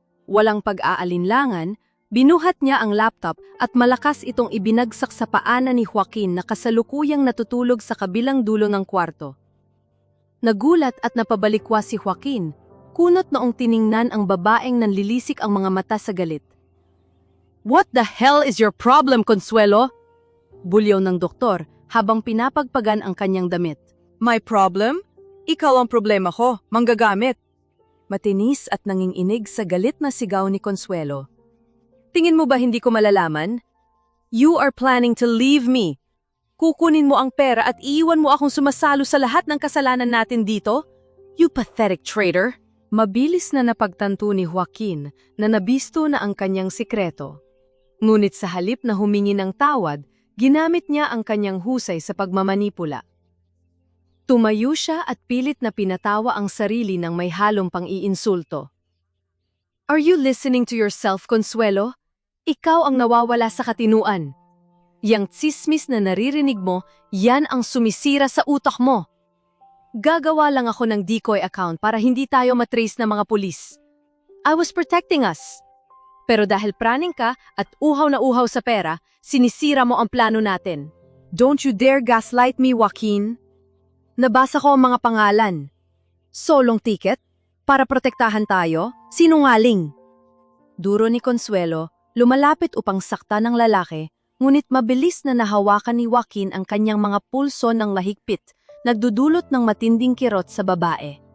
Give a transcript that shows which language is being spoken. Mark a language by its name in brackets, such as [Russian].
[Filipino] Walang pag-aalinlangan, binuhat niya ang laptop at malakas itong ibinagsak sa paanan ni Joaquin na kasalukuyang natutulog sa kabilang dulo ng kwarto. Nagulat at napabalikwa si Joaquin, kunot noong tiningnan ang babaeng nanlilisik ang mga mata sa galit. [English] "What the hell is your problem, Consuelo?" [Filipino] Bulyaw ng doktor habang pinapagpagan ang kanyang damit. [English] My problem? [Filipino] Ikaw ang problema ko, manggagamit. Matinis at nanginginig sa galit na sigaw ni Consuelo. "Tingin mo ba hindi ko malalaman? [English] You are planning to leave me. [Filipino] Kukunin mo ang pera at iiwan mo akong sumasalo sa lahat ng kasalanan natin dito? [English] You pathetic traitor!" [Filipino] Mabilis na napagtanto ni Joaquin na nabisto na ang kanyang sikreto. Ngunit sa halip na humingi ng tawad, ginamit niya ang kanyang husay sa pagmamanipula. Tumayo siya at pilit na pinatawa ang sarili ng may halong pang-iinsulto. [English] "Are you listening to yourself, Consuelo? [Filipino] Ikaw ang nawawala sa katinuan. Yang tsismis na naririnig mo, yan ang sumisira sa utak mo. Gagawa lang ako ng decoy account para hindi tayo matrace ng mga pulis. [English] I was protecting us. [Filipino] Pero dahil praning ka at uhaw na uhaw sa pera, sinisira mo ang plano natin." [English] Don't you dare gaslight me, Joaquin. [Filipino] Nabasa ko ang mga pangalan. Solong ticket? Para protektahan tayo? Sinungaling. Duro ni Consuelo, lumalapit upang sakta ng lalaki, ngunit mabilis na nahawakan ni Joaquin ang kanyang mga pulso ng mahigpit, nagdudulot ng matinding kirot sa babae.